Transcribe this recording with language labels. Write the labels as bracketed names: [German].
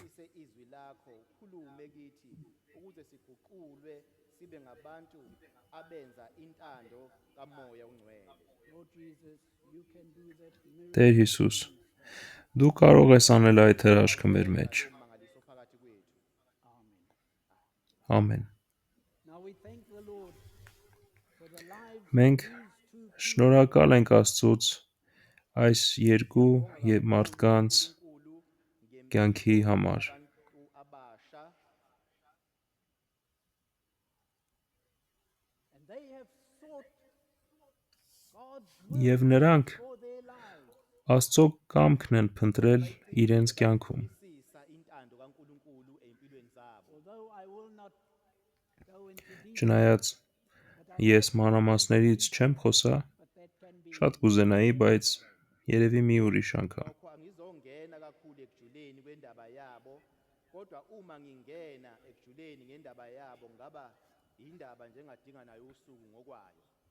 [Zulu] usise izwi lakho ukhulume kithi ukuze siguqulwe sibe ngabantu abenza intando kaMoya ongcwele. [English] Lord Jesus. You can do that [Armenian] Տեր [English] miracle. [Armenian] Հիսուս, դու կարող ես անել այդ հրաշքը մեր մեջ։ [Zulu] Mangaliso phakathi kwethu. [English] Amen. [Armenian] Ամեն։ [English] Now we thank the Lord for the lives [Armenian] Մենք [English] of these two [Armenian] շնորհակալ ենք Աստծուց այս երկու մարդկանց [Zulu] uNkulunkulu [Armenian] կյանքի համար։ [Zulu] abantu abasha [English] and they have sought God's [Armenian] Եվ [English] will [Armenian] նրանք [English] for their lives. [Armenian] Աստծո կամքն են փնտրել իրենց կյանքում։ [Zulu] bayifundisisa intando kaNkulunkulu empilweni zabo. [English] Although I will not go into detail, [Armenian] Չնայած [English] but I [Armenian] ես մանրամասներից չեմ խոսա, [English] but that can be [Armenian] շատ կուզենայի, բայց երևի մի ուրիշ անգամ։ [Zulu] Lokho angizongena kakhulu ekujuleni kwendaba yabo, kodwa uma ngingena ekujuleni ngendaba yabo ngaba indaba nje engadinga nayo usuku ngokwayo.